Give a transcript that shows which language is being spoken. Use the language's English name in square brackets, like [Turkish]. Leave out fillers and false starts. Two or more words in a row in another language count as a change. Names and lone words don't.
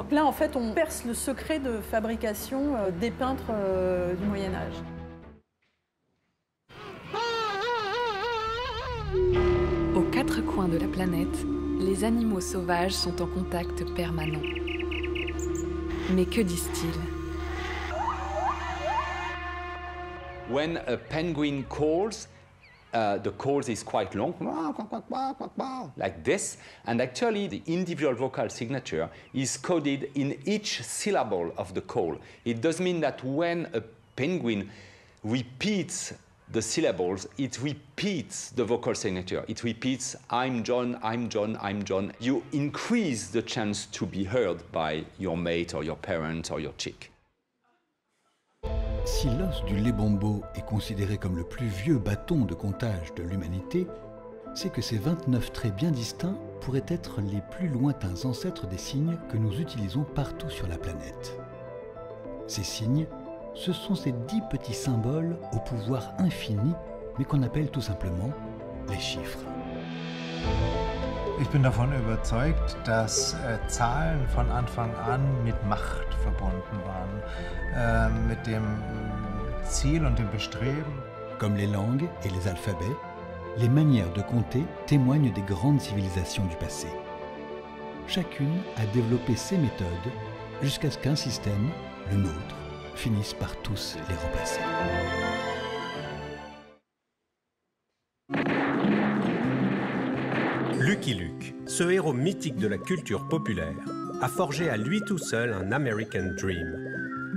[French] Là, en fait, on perce le secret de fabrication des peintres du Moyen-Âge. Aux quatre coins de la planète, les animaux sauvages sont en contact permanent. Mais que disent-ils? [English] When a penguin calls, the call is quite long, like this, and actually the individual vocal signature is coded in each syllable of the call. It does mean that when a penguin repeats the syllables, it repeats the vocal signature. It repeats, I'm John, I'm John, I'm John. You increase the chance to be heard by your mate or your parent or your chick. [French] Si l'os du lébombo est considéré comme le plus vieux bâton de comptage de l'humanité, c'est que ces 29 traits bien distincts pourraient être les plus lointains ancêtres des signes que nous utilisons partout sur la planète. Ces signes, ce sont ces 10 petits symboles au pouvoir infini, mais qu'on appelle tout simplement les chiffres. [German] Ich bin davon überzeugt, dass Zahlen von Anfang an mit Macht verbunden waren, mit dem Ziel und dem Bestreben. [French] Comme les langues et les alphabets, les manières de compter témoignent des grandes civilisations du passé. Chacune a développé ses méthodes jusqu'à ce qu'un système, le nôtre, finisse par tous les remplacer. Lucky Luke, ce héros mythique de la culture populaire, a forgé à lui tout seul un [English] American Dream.